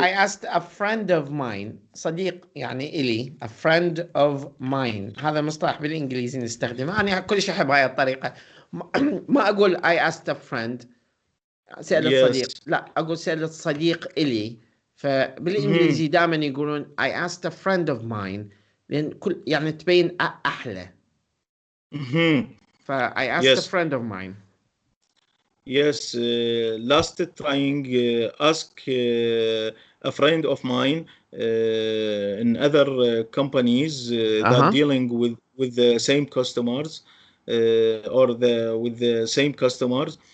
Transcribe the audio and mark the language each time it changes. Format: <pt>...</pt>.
<en>I asked a friend of mine،</en> <ar>صديق يعني إلي،</ar> <en>a friend of mine.</en> <ar>هذا مصطلح بالإنجليزي نستخدمه. أنا كل شيء أحب هاي الطريقة. ما أقول</ar> <en>I asked a friend،</en> <ar>سألت</ar> <en>yes.</en> <ar>صديق، لا أقول سألت صديق إلي. Mhm. فبالإنجليزي دائما يقولون</ar> <en>I asked a friend of mine،</en> <ar>لأن كل يعني تبين أحلى. Mhm.</ar> <en>ف I asked a Yes, friend of mine. yes. Last trying ask a friend of mine in other companies that Uh-huh. dealing with the same customers or the with the same customers.</en>